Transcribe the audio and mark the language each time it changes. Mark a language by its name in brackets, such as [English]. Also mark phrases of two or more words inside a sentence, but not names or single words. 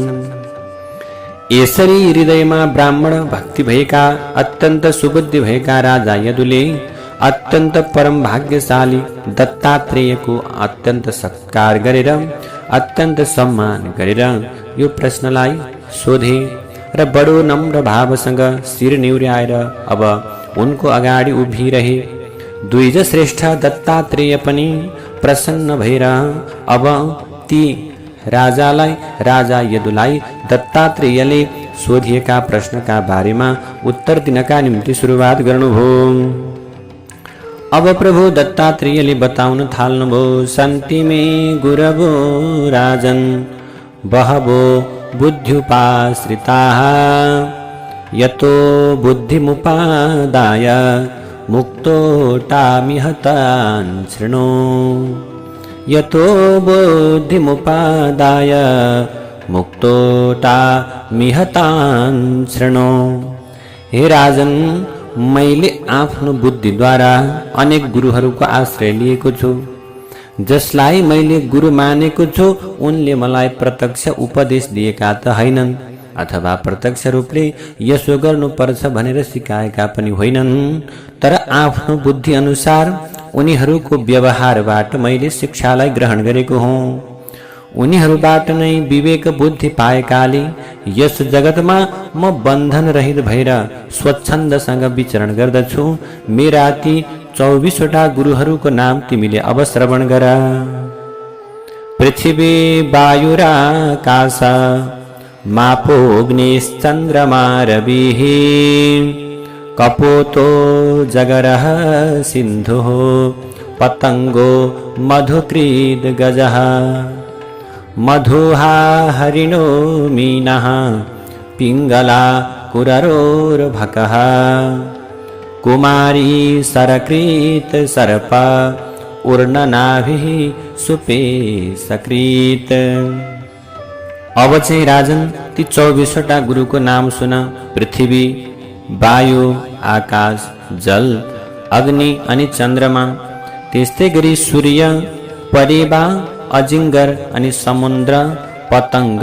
[Nepali] यसरी हृदयमा ब्राह्मण भक्ति भएका अत्यन्त सुबुद्धि भएका राजा यदुले अत्यन्त परम भाग्यशाली दत्तात्रेयको अत्यन्त सत्कार गरेर अत्यन्त सम्मान गरेर यो प्रश्नलाई सोधे र बडो नम्र भावसँग शिर निहुर्याएर अब उनको अगाडि उभिरहे। द्विज श्रेष्ठ दत्तात्रेय पनि प्रसन्न भएर अब ती राजा यदुलाई दत्तात्रेयले सोधिएका प्रश्नका बारेमा उत्तर दिनका निम्ति सुरुवात गर्नुभयो। अब प्रभु दत्तात्रेयले बताउन थाल्नुभयो। [Sanskrit] सन्ति मे गुरवो राजन् बहवो बुद्ध्युपाश्रिताः यतो बुद्धिमुपादाय मुक्तोऽटामिहतान् शृणु। यतो बुद्धिमुपादाय मुक्तोऽटामिहतान् शृणु। [Nepali] हे राजन, मैले आफ्नो बुद्धिद्वारा अनेक गुरुहरूको आश्रय लिएको छु। जसलाई मैले गुरु मानेको छु उनले मलाई प्रत्यक्ष उपदेश दिएका त हैनन् अथवा प्रत्यक्ष रूपले यसो गर्नुपर्छ भनेर सिकाएका पनि होइनन्। तर आफ्नो बुद्धि अनुसार उनीहरूको व्यवहारबाट मैले शिक्षालाई ग्रहण गरेको हुँ। उनीहरूबाट नै विवेक बुद्धि पाएकाले यस जगतमा म बन्धन रहित भएर स्वच्छन्दसँग विचरण गर्दछु। मेरा ती 24वटा गुरुहरूको नाम तिमीले अब श्रवण गर। [Sanskrit] पृथ्वी वायुराकाश मापोऽग्निश्चन्द्रमा रविः कपोतो जगरः सिन्धुः पतङ्गो मधुकृद् गजः मधुहा हरिणो मीनः पिङ्गला कुररोर्भकः कुमारी सरकृत सर्प उर्णनाभिः सुपे सकृत। [Nepali] अब चाहिँ राजन ती 24वटा गुरुको नाम सुन। पृथ्वी, वायु, आकाश, जल, अग्नि अनि चन्द्रमा, त्यस्तै गरी सूर्य, परेवा, अजिङ्गर अनि समुद्र, पतङ्ग,